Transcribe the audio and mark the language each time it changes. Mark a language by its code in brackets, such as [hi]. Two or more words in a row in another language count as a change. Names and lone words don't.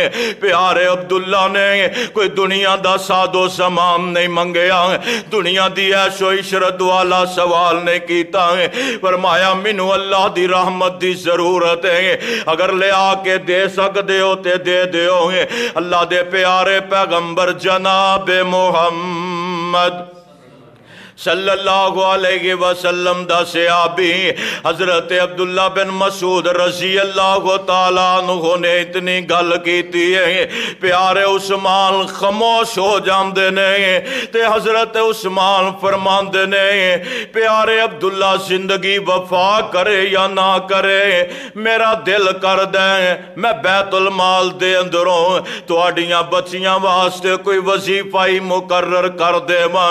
[pa] ਪਿਆਰੇ ਅਬਦੁੱਲਾ ਨੇ ਕੋਈ ਦੁਨੀਆ ਦਾ ਸਾਦੋ ਸਮਾਨ ਨਹੀਂ ਮੰਗਿਆ, ਦੁਨੀਆ ਦੀ ਐਸ਼ੋ ਇਸ਼ਰਤ ਵਾਲਾ ਸਵਾਲ ਨਹੀਂ ਕੀਤਾ ਹੈ। ਫ਼ਰਮਾਇਆ ਮੈਨੂੰ ਅੱਲਾਹ ਦੀ ਰਹਿਮਤ ਦੀ ਜ਼ਰੂਰਤ ਹੈ, ਅਗਰ ਲੈ ਆਕੇ ਦੇ ਸਕਦੇ ਹੋ ਤੇ ਦੇ ਦਿਓ। ਅੱਲਾਹ ਦੇ ਪਿਆਰੇ ਪੈਗ਼ੰਬਰ ਜਨਾਬ ਮੁਹੰਮਦ [ar] صلى الله عليه وسلم [pa] ਦਾ ਸਹਾਬੀ ਹਜ਼ਰਤ ਅਬਦੁੱਲਾ ਬਿਨ ਮਸੂਦ [ar] رضي الله تعالى عنه [pa] ਨੇ ਇਤਨੀ ਗੱਲ ਕੀਤੀ ਹੈ ਪਿਆਰੇ ਉਸਮਾਨ ਖ਼ਾਮੋਸ਼ ਹੋ ਜਾਂਦੇ ਨੇ ਤੇ ਹਜ਼ਰਤ ਉਸਮਾਨ ਫ਼ਰਮਾਂਦੇ ਨੇ ਪਿਆਰੇ ਅਬਦੁੱਲਾ ਜ਼ਿੰਦਗੀ ਵਫ਼ਾ ਕਰੇ ਯਾ ਨਾ ਕਰੇ ਮੇਰਾ ਦਿਲ ਕਰਦੇ ਮੈਂ ਬੈਤੁਲ ਮਾਲ ਦੇ ਅੰਦਰੋਂ ਤੁਹਾਡੀਆਂ ਬੱਚੀਆਂ ਵਾਸਤੇ ਕੋਈ ਵਜ਼ੀਫ਼ਾ ਹੀ ਮੁਕੱਰਰ ਕਰ ਦੇਵਾਂ।